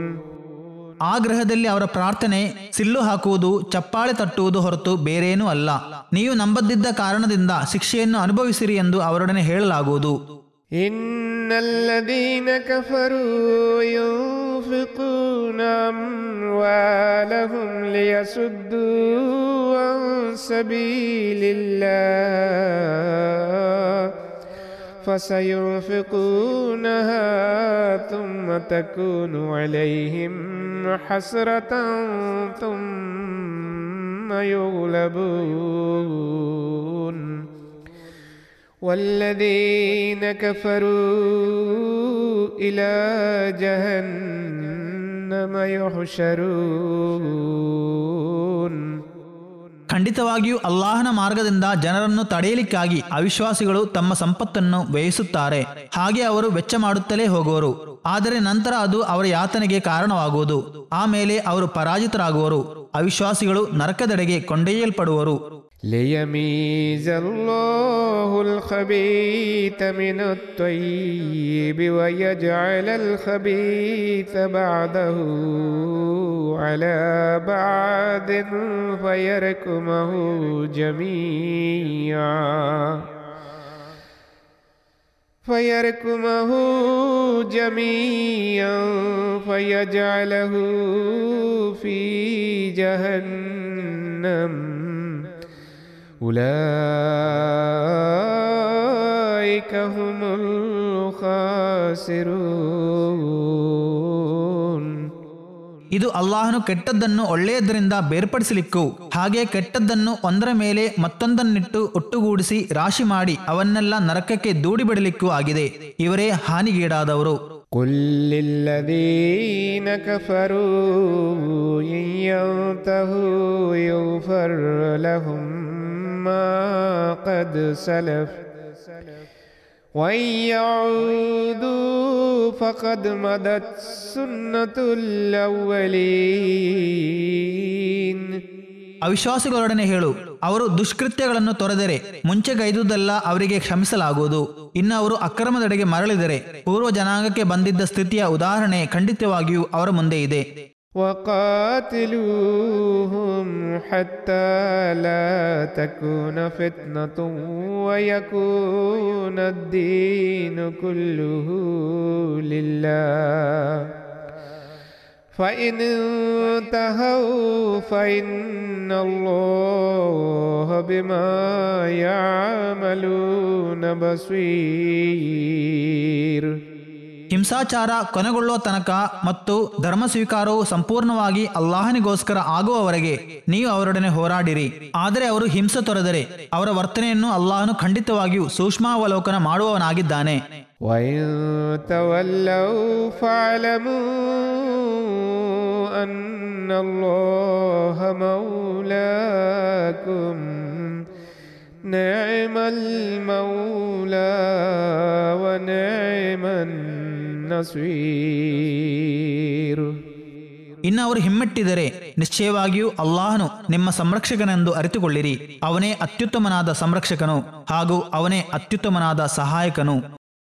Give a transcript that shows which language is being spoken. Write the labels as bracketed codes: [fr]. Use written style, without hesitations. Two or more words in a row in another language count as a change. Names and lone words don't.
[kn] ಆ ಗ್ರಹದಲ್ಲಿ ಅವರ ಪ್ರಾರ್ಥನೆ ಸಿಲ್ಲು ಹಾಕುವುದು, ಚಪ್ಪಾಳೆ ತಟ್ಟುವುದು ಹೊರತು ಬೇರೇನೂ ಅಲ್ಲ. ನೀವು ನಂಬದಿದ್ದ ಕಾರಣದಿಂದ ಶಿಕ್ಷೆಯನ್ನು ಅನುಭವಿಸಿರಿ ಎಂದು ಅವರೊಡನೆ ಹೇಳಲಾಗುವುದು. [ar] إن الذين كفروا ينفقون أموالهم ليصدوا عن ಸಬೀಲಿಲ್ಲಾಹ್ فسينفقونها ثم تكون عليهم حسرة ثم يغلبون والذين كفروا إلى جهنم يحشرون. [kn] ಖಂಡಿತವಾಗಿಯೂ ಅಲ್ಲಾಹನ ಮಾರ್ಗದಿಂದ ಜನರನ್ನು ತಡೆಯಲಿಕ್ಕಾಗಿ ಅವಿಶ್ವಾಸಿಗಳು ತಮ್ಮ ಸಂಪತ್ತನ್ನು ವ್ಯಯಿಸುತ್ತಾರೆ. ಹಾಗೆ ಅವರು ವೆಚ್ಚ ಮಾಡುತ್ತಲೇ ಹೋಗುವರು. ಆದರೆ ನಂತರ ಅದು ಅವರ ಯಾತನೆಗೆ ಕಾರಣವಾಗುವುದು. ಆಮೇಲೆ ಅವರು ಪರಾಜಿತರಾಗುವರು. ಅವಿಶ್ವಾಸಿಗಳು ನರಕದೆಡೆಗೆ ಕೊಂಡೊಯ್ಯಲ್ಪಡುವರು. [ar] ليميز الله الخبيث من الطيب ويجعل الخبيث بعده على بعض فيركمه جميعا فيجعله في جهنم أولئك هم الخاسرون. [kn] ಇದು ಅಲ್ಲಾಹನು ಕೆಟ್ಟದ್ದನ್ನು ಒಳ್ಳೆಯದರಿಂದ ಬೇರ್ಪಡಿಸಲಿಕ್ಕೂ ಹಾಗೆ ಕೆಟ್ಟದ್ದನ್ನು ಒಂದರ ಮೇಲೆ ಮತ್ತೊಂದನ್ನಿಟ್ಟು ಒಟ್ಟುಗೂಡಿಸಿ ರಾಶಿ ಮಾಡಿ ಅವನ್ನೆಲ್ಲ ನರಕಕ್ಕೆ ದೂಡಿಬಿಡಲಿಕ್ಕೂ ಆಗಿದೆ. ಇವರೇ ಹಾನಿಗೀಡಾದವರು. [ar] قل للذين كفروا إن ينتهوا يغفر لهم ما قد سلف وإن يعودوا فقد مضت سنة الأولين. [kn] ಅವಿಶ್ವಾಸಿಗಳೊಡನೆ ಹೇಳು, ಅವರು ದುಷ್ಕೃತ್ಯಗಳನ್ನು ತೊರೆದರೆ ಮುಂಚೆಗೈದುದೆಲ್ಲ ಅವರಿಗೆ ಕ್ಷಮಿಸಲಾಗುವುದು. ಇನ್ನು ಅವರು ಅಕ್ರಮದೆಡೆಗೆ ಮರಳಿದರೆ ಪೂರ್ವ ಜನಾಂಗಕ್ಕೆ ಬಂದಿದ್ದ ಸ್ಥಿತಿಯ ಉದಾಹರಣೆ ಖಂಡಿತವಾಗಿಯೂ ಅವರ ಮುಂದೆ ಇದೆ. [ar] وقاتلوهم حتى لا تكون فتنة ويكون الدين كله لله فإن انتهوا فإن الله بما يعملون بصير. [kn] ಹಿಂಸಾಚಾರ ಕೊನೆಗೊಳ್ಳುವ ತನಕ ಮತ್ತು ಧರ್ಮ ಸ್ವೀಕಾರವು ಸಂಪೂರ್ಣವಾಗಿ ಅಲ್ಲಾಹನಿಗೋಸ್ಕರ ಆಗುವವರೆಗೆ ನೀವು ಅವರೊಡನೆ ಹೋರಾಡಿರಿ. ಆದರೆ ಅವರು ಹಿಂಸೆ ತೊರೆದರೆ ಅವರ ವರ್ತನೆಯನ್ನು ಅಲ್ಲಾಹನು ಖಂಡಿತವಾಗಿಯೂ ಸೂಕ್ಷ್ಮಾವಲೋಕನ ಮಾಡುವವನಾಗಿದ್ದಾನೆ. [ar] وَإِن تَوَلَّوْا فَاعْلَمُوا أَنَّ اللَّهَ مَوْلَاكُمْ نِعْمَ الْمَوْلَى وَنِعْمَ النَّصِيرُ. [kn] ಇನ್ನು ಅವರು ಹಿಮ್ಮೆಟ್ಟಿದರೆ ನಿಶ್ಚಯವಾಗಿಯೂ ಅಲ್ಲಾಹನು ನಿಮ್ಮ ಸಂರಕ್ಷಕನೆಂದು ಅರಿತುಕೊಳ್ಳಿರಿ. ಅವನೇ ಅತ್ಯುತ್ತಮನಾದ ಸಂರಕ್ಷಕನು ಹಾಗೂ ಅವನೇ ಅತ್ಯುತ್ತಮನಾದ ಸಹಾಯಕನು.